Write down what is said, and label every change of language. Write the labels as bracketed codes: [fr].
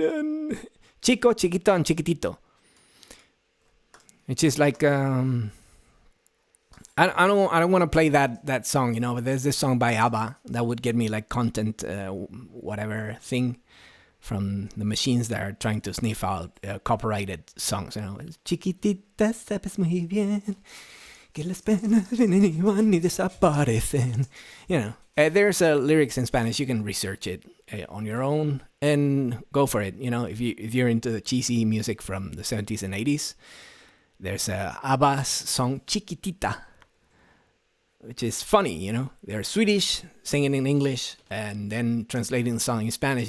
[en] And chico, chiquito, and chiquitito. Which is like I don't want to play that song, you know, but there's this song by ABBA that would get me like content whatever thing from the machines that are trying to sniff out copyrighted songs, you know. [es] Chiquitita, sabes muy bien que las penas vienen y van y desaparecen. [en] You know, there's lyrics in Spanish. You can research it on your own and go for it. You know, if you're into the cheesy music from the 70s and 80s, there's ABBA's song Chiquitita, which is funny, you know. They're Swedish, singing in English, and then translating the song in Spanish.